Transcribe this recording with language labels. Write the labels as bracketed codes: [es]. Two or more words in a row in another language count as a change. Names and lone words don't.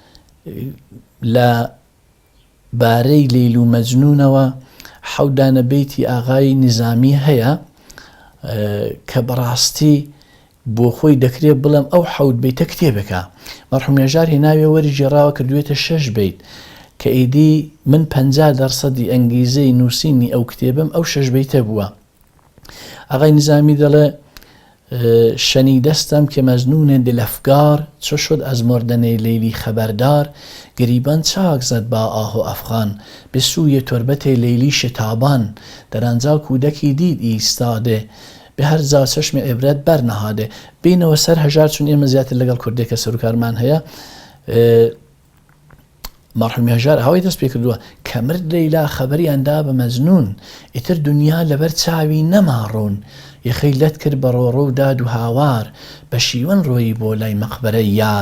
[ckb] لە بارەی لەیل و مەجنونەوە 7 دانە بەیتی ئاغای نظامی هەیە کە بەڕاستی بۆ خۆی دەکرێت بڵێم ئەو 7 بەیتە کتێبەکە مەرحومی هەژار هێناوێ وەری جێڕاوە کردوێتە 6 بەیت کە ئیدی من 50% ئەنگیزەی نووسینی ئەو کتێبم ئەو 6 بەیتە بووە ئاغای نظامی دەڵێ [fa] شنی دستم که مجنون دل افگار، چو شد از مردن لیلی خبردار. گریبان چاک زد با آه و افغان، به سوی تربت لیلی شتابان. در آنجا کودکی دید ایستاده، به هەر جا چەشمی عیبرەت بەرنەهادێ. [ckb] بینەوە سەر هەژار چون ئێمە زیاتر لەگەڵ کوردێکە سەرۆکارمان هەیە. مەرحومی هەژار هەوای دەست پێ کردووە کە مرد لەیلا خەبەریاندا بە مەجنون، ئیتر دنیا لەبەر چاوی نەماڕوون. یەخەی لەت کرد بە ڕۆڕۆ و داد و هاوار، بە شیوەن ڕۆیی بۆ لای مەقبەرەی یار.